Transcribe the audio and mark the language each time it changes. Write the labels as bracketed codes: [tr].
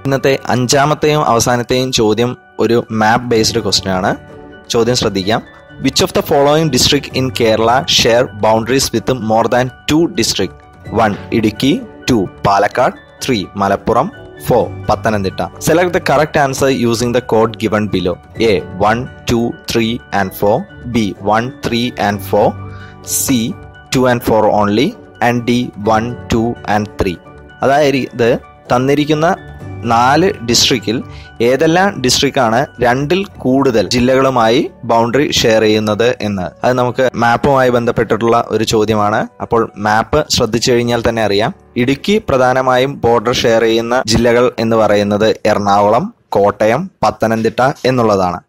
[ml] ഇന്നത്തെ അഞ്ചാമത്തെയും അവസാനത്തെയും ചോദ്യം ഒരു മാപ്പ് ബേസ്ഡ് ക്വസ്റ്റ്യൻ ആണ്. ചോദ്യം ശ്രദ്ധിക്കാം. [en] Which of the following district in Kerala share boundaries with more than 2 districts? [ml] 1 Idukki, 2 Palakkad, 3 Malappuram, 4 Pathanamthitta. [en] Select the correct answer using the code given below. A 1, 2, 3 and 4, B 1, 3 and 4, C 2 and 4 only, and D 1, 2 and 3. [ml] അതായത് തന്നിരിക്കുന്ന 4 ഡിസ്ട്രിക്റ്റിൽ ഏതെല്ലാം ഡിസ്ട്രിക്റ്റാണ് 2ൽ കൂടുതൽ ജില്ലകളുമായി boundary share ചെയ്യുന്നത് എന്ന്. അത് നമുക്ക് മാപ്പുമായി ബന്ധപ്പെട്ടിട്ടുള്ള ഒരു ചോദ്യമാണ്. അപ്പോൾ മാപ്പ് ശ്രദ്ധിച്ചു കഴിഞ്ഞാൽ തന്നെ അറിയാം. ഇടുക്കി പ്രധാനമായും ബോർഡർ ഷെയർ ചെയ്യുന്ന ജില്ലകൾ എന്ന് പറയുന്നത് എറണാകുളം, കോട്ടയം, പത്തനംതിട്ട എന്നുള്ളതാണ്.